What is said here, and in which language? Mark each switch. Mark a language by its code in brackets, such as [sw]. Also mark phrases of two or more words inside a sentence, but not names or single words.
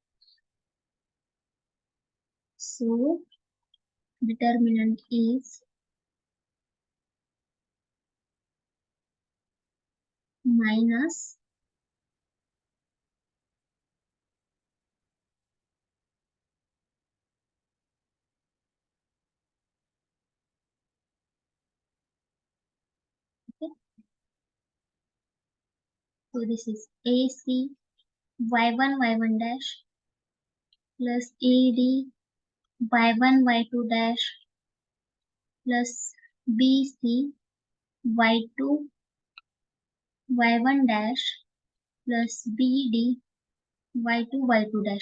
[en] So determinant is minus okay. So this is AC y1 y1 dash plus AD y1 y2 dash plus BC y2 y1 dash plus BD y2 y2 dash.